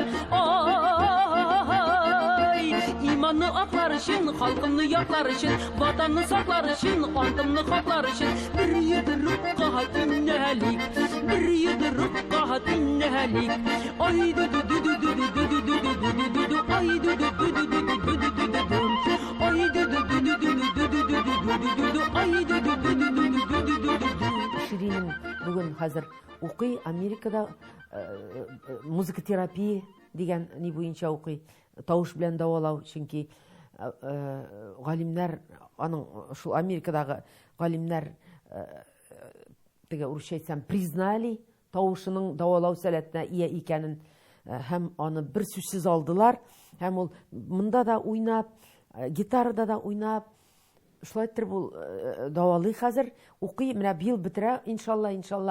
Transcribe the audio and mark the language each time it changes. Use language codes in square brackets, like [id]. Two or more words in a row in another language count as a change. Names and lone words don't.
[tt] Ay, imanı aklar için, halkımını yaklar için, vatanını saklar için, antımını haklar için. Bir yuduruk dinlelik, bir yuduruk dinlelik. Ay du du du du du du du du du du du du, ay du du du du du du du du du du, ay du du du du du du du du du du du, ay du du du du du du du du du. [kk] Ширинин бүгін қазір оқи, Америкада музыкотерапия деген не бойынша оқи, [tt] тауыш белән давалау, чөнки галимнәр, аның шул Америкадағы галимнәр теге урысча әйтсәм признали тавышының давалау сәләтенә ия икәнен һәм аны бер сүзсез алдылар, һәм ул монда да уйнап, гитарада да уйнап, шулайтыр бул давалый хәзер, укый, менә бил бетерә, иншалла.